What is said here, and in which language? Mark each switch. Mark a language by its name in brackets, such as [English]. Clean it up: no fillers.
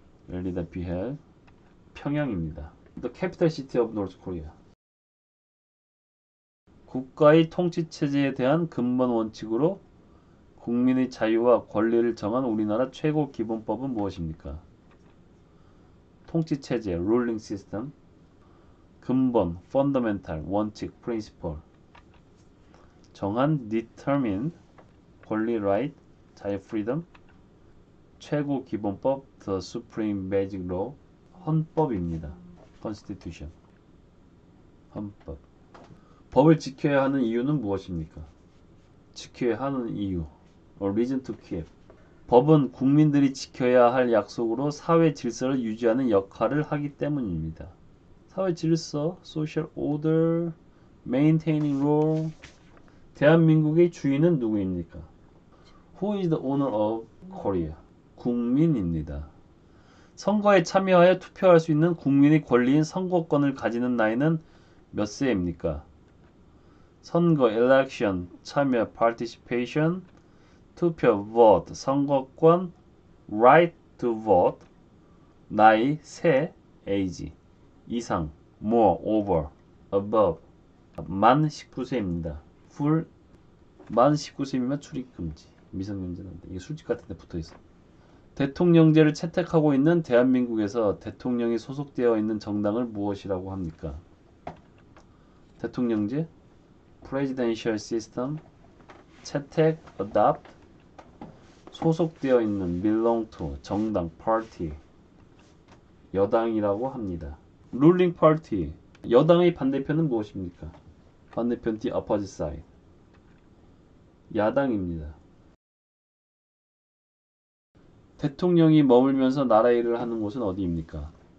[Korean] 열리다 비헬, 평양입니다. [English] The capital city of North Korea. [Korean] 국가의 통치체제에 대한 근본 원칙으로 국민의 자유와 권리를 정한 우리나라 최고 기본법은 무엇입니까? [English] 통치체제, ruling system. [Korean] 근본, fundamental, 원칙, principle. 정한, determine, 권리, right, 자유, freedom. 최고 기본법, [English] the supreme basic law. [Korean] 헌법입니다. constitution. 헌법. 법을 지켜야 하는 이유는 무엇입니까? 지켜야 하는 이유. [English] A reason to keep. [Korean] 법은 국민들이 지켜야 할 약속으로 사회 질서를 유지하는 역할을 하기 때문입니다. 사회 질서, [English] social order, maintaining law. [Korean] 대한민국의 주인은 누구입니까? [English] Who is the owner of Korea? [Korean] 국민입니다. 선거에 참여하여 투표할 수 있는 국민의 권리인 선거권을 가지는 나이는 몇 세입니까? 선거, election, 참여, participation, 투표, vote, 선거권, [English] right to vote, [Korean] 나이, 세, age, 이상, more, over, above, 만 19세입니다. full, 만 19세이면 출입금지, 미성년자인데 이게 술집 같은 데 붙어있어. 대통령제를 채택하고 있는 대한민국에서 대통령이 소속되어 있는 정당을 무엇이라고 합니까? 대통령제, [English] presidential system, [Korean] 채택, adopt, 소속되어 있는, [English] belong to, [Korean] 정당, party, 여당이라고 합니다. [English] ruling party, [Korean] 여당의 반대편은 무엇입니까? 반대편, [English] the opposite side, [Korean] 야당입니다. 대통령이 머물면서 나라 일을 하는 곳은 어디입니까?